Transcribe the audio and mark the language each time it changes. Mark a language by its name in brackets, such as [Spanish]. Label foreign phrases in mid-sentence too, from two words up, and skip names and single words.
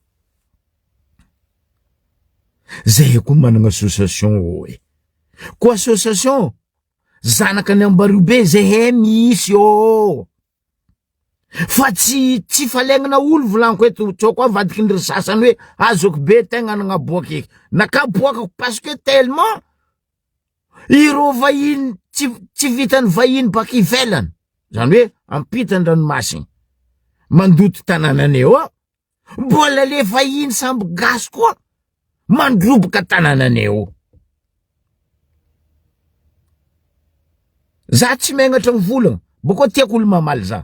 [Malagasy] Zay koa manana association oe. Ko association zanaka ny Ambaribe zay misy o. Fa tsy falegnana olo volanko eto tsoko avadiky ny sasany hoe azoko be tegna nagnaboaky. Nakaboaka [French] parce que tellement [Malagasy] iro vahiny tsy vitany vahiny baka ivelany. Zany hoe ampitan-dranomasiny mandoto tanànanay ao. Mbola le vahiny samby gasy koa mandroboka tanànanay ao. Za tsy megnatra mivolagna, boko tiako olo mamaly za.